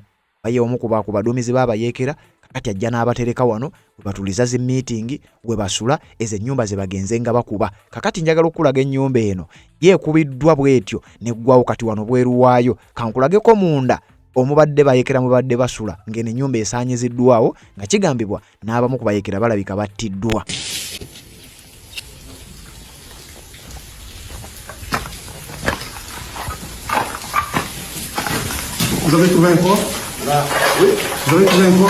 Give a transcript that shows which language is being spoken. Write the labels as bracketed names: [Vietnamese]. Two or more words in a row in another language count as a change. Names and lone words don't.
[Ganda] Baye omu ku baduumizi b'abayeekera kakati ajja n'abatereka wano we batuliza zi meeting we basula ezo ennyumba ze bagenze nga bakuba. Kakati njagala okulaga ennyumba eno yeekubiddwa bwetyo neggwawo kati wano bweru waayo. Kankulageko munda omubadde bayeekera mubadde basula ng'eno ennyumba esaanyiziddwawo nga kigambibwa n'abamu ku bayeekera balabika battiddwa. [French] Vous avez trouvé un corps? Là. Oui. Vous avez trouvé un corps?